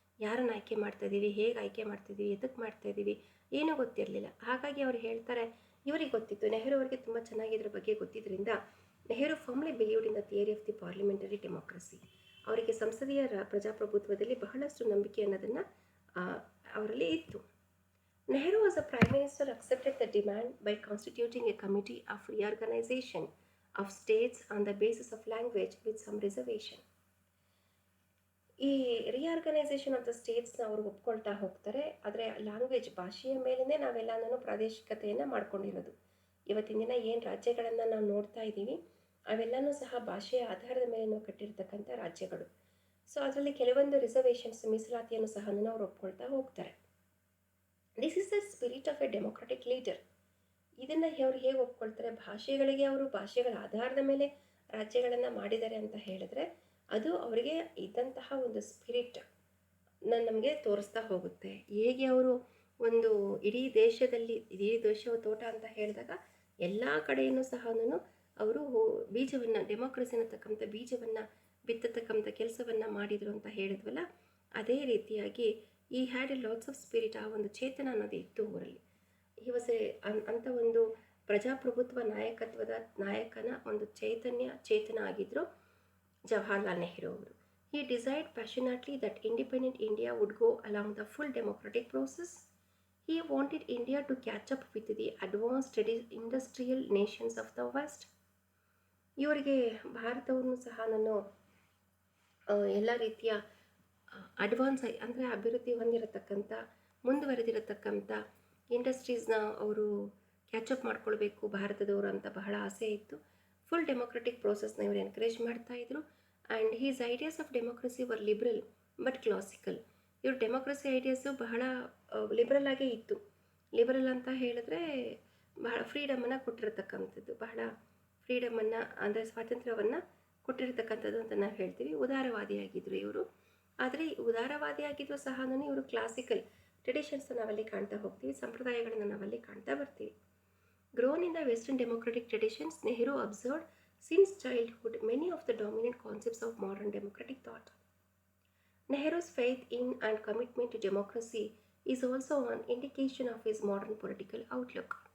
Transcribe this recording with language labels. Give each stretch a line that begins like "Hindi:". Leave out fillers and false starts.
Kannada: ಯಾರನ್ನು ಆಯ್ಕೆ ಮಾಡ್ತಾಯಿದ್ದೀವಿ, ಹೇಗೆ ಆಯ್ಕೆ ಮಾಡ್ತಾಯಿದ್ದೀವಿ, ಎದಕ್ಕೆ ಮಾಡ್ತಾಯಿದ್ದೀವಿ ಏನೂ ಗೊತ್ತಿರಲಿಲ್ಲ. ಹಾಗಾಗಿ ಅವ್ರು ಹೇಳ್ತಾರೆ, ಇವರಿಗೆ ಗೊತ್ತಿತ್ತು, ನೆಹರು ಅವರಿಗೆ ತುಂಬ ಚೆನ್ನಾಗಿ ಇದ್ರ ಬಗ್ಗೆ ಗೊತ್ತಿದ್ದರಿಂದ Nehru
English: Firmly believed in the theory of the parliamentary democracy.
Kannada: ಅವರಿಗೆ ಸಂಸದೀಯ ಪ್ರಜಾಪ್ರಭುತ್ವದಲ್ಲಿ ಬಹಳಷ್ಟು ನಂಬಿಕೆ ಅನ್ನೋದನ್ನು ಅವರಲ್ಲಿ ಇತ್ತು.
English: Nehru as a Prime Minister accepted the demand by constituting a committee of reorganization of states on the basis of language with some reservation.
Kannada: ಈ
English: reorganisation of the ಸ್ಟೇಟ್ಸ್ನ
Kannada: ಅವರು ಒಪ್ಕೊಳ್ತಾ ಹೋಗ್ತಾರೆ. ಆದರೆ ಲ್ಯಾಂಗ್ವೇಜ್, ಭಾಷೆಯ ಮೇಲೇ ನಾವೆಲ್ಲನೂ ಪ್ರಾದೇಶಿಕತೆಯನ್ನು ಮಾಡ್ಕೊಂಡಿರೋದು. ಇವತ್ತಿನ ದಿನ ಏನು ರಾಜ್ಯಗಳನ್ನು ನಾವು ನೋಡ್ತಾ ಇದ್ದೀವಿ ಅವೆಲ್ಲನೂ ಸಹ ಭಾಷೆಯ ಆಧಾರದ ಮೇಲೆ ನಾವು ಕಟ್ಟಿರ್ತಕ್ಕಂಥ ರಾಜ್ಯಗಳು. ಸೊ ಅದರಲ್ಲಿ ಕೆಲವೊಂದು ರಿಸರ್ವೇಷನ್ಸ್, ಮೀಸಲಾತಿಯನ್ನು ಸಹ ಅವ್ರು ಒಪ್ಕೊಳ್ತಾ ಹೋಗ್ತಾರೆ.
English: This is the spirit of a democratic leader.
Kannada: ಇದನ್ನು ಅವ್ರು ಹೇಗೆ ಒಪ್ಕೊಳ್ತಾರೆ? ಭಾಷೆಗಳಿಗೆ ಅವರು ಭಾಷೆಗಳ ಆಧಾರದ ಮೇಲೆ ರಾಜ್ಯಗಳನ್ನು ಮಾಡಿದ್ದಾರೆ ಅಂತ ಹೇಳಿದ್ರೆ ಅದು ಅವರಿಗೆ ಇದ್ದಂತಹ ಒಂದು ಸ್ಪಿರಿಟ್ ನಮಗೆ ತೋರಿಸ್ತಾ ಹೋಗುತ್ತೆ. ಹೇಗೆ ಅವರು ಒಂದು ಇಡೀ ದೇಶದ ತೋಟ ಅಂತ ಹೇಳಿದಾಗ ಎಲ್ಲ ಕಡೆಯೂ ಸಹ ಅವರು ಬೀಜವನ್ನು, ಡೆಮೋಕ್ರಸಿ ಅನ್ನತಕ್ಕಂಥ ಬೀಜವನ್ನು ಬಿತ್ತತಕ್ಕಂಥ ಕೆಲಸವನ್ನು ಮಾಡಿದರು ಅಂತ ಹೇಳಿದ್ವಲ್ಲ, ಅದೇ ರೀತಿಯಾಗಿ
English: he had a lots of spirit,
Kannada: ಆ ಒಂದು ಚೇತನ ಅನ್ನೋದು ಇತ್ತು ಅವರಲ್ಲಿ.
English: he was
Kannada: ಅಂಥ ಒಂದು ಪ್ರಜಾಪ್ರಭುತ್ವ ನಾಯಕನ ಒಂದು ಚೇತನ ಆಗಿದ್ದರು ಜವಾಹರ್ಲಾಲ್ ನೆಹರು ಅವರು.
English: He desired passionately that independent India would go along the full democratic process. He wanted India to catch up with the advanced industrial nations of the West.
Kannada: ಇವರಿಗೆ ಭಾರತವನ್ನು ಸಹ ನಾನು ಎಲ್ಲ ರೀತಿಯ ಅಡ್ವಾನ್ಸ್ ಅಂದರೆ ಅಭಿವೃದ್ಧಿ ಹೊಂದಿರತಕ್ಕಂಥ ಮುಂದುವರೆದಿರತಕ್ಕಂಥ ಇಂಡಸ್ಟ್ರೀಸ್ನ ಅವರು ಕ್ಯಾಚಪ್ ಮಾಡ್ಕೊಳ್ಬೇಕು ಭಾರತದವರು ಅಂತ ಬಹಳ ಆಸೆ ಇತ್ತು. ಫುಲ್ ಡೆಮೋಕ್ರೆಟಿಕ್ ಪ್ರೋಸೆಸ್ನ ಇವರು ಎನ್ಕರೇಜ್ ಮಾಡ್ತಾಯಿದ್ರು.
English: And his ideas of democracy were liberal but classical.
Kannada: ಇವ್ರ ಡೆಮೋಕ್ರಸಿ ಐಡಿಯಾಸು ಬಹಳ ಲಿಬ್ರಲ್ ಆಗೇ ಇತ್ತು. ಲಿಬ್ರಲ್ ಅಂತ ಹೇಳಿದ್ರೆ ಬಹಳ ಫ್ರೀಡಮನ್ನು ಕೊಟ್ಟಿರತಕ್ಕಂಥದ್ದು, ಬಹಳ ಫ್ರೀಡಮನ್ನು ಅಂದರೆ ಸ್ವಾತಂತ್ರ್ಯವನ್ನು ಕೊಟ್ಟಿರತಕ್ಕಂಥದ್ದು ಅಂತ ನಾವು ಹೇಳ್ತೀವಿ. ಉದಾರವಾದಿಯಾಗಿದ್ದರು ಇವರು. ಆದರೆ ಉದಾರವಾದಿಯಾಗಿದ್ದರೂ ಸಹ ಇವರು ಕ್ಲಾಸಿಕಲ್ ಟ್ರೆಡಿಷನ್ಸ್ನ ನಾವಲ್ಲಿ ಕಾಣ್ತಾ ಹೋಗ್ತೀವಿ, ಸಂಪ್ರದಾಯಗಳನ್ನು ನಾವಲ್ಲಿ ಕಾಣ್ತಾ ಬರ್ತೀವಿ.
English: Grown in the Western democratic traditions, Nehru observed since childhood many of the dominant concepts of modern democratic thought. Nehru's faith in and commitment to democracy is also an indication of his modern political outlook.